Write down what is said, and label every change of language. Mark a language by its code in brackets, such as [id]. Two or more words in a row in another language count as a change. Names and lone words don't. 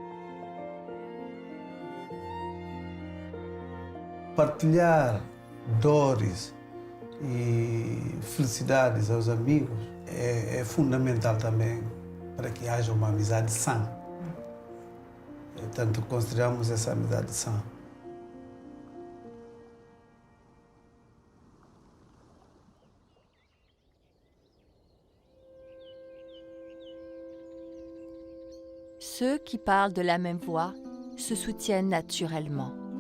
[pt] Partilhar dores e felicidades aos amigos é fundamental também para que haja uma amizade sã. Portanto, consideramos essa amizade sã. [fr] Ceux qui parlent de la même voix se soutiennent naturellement.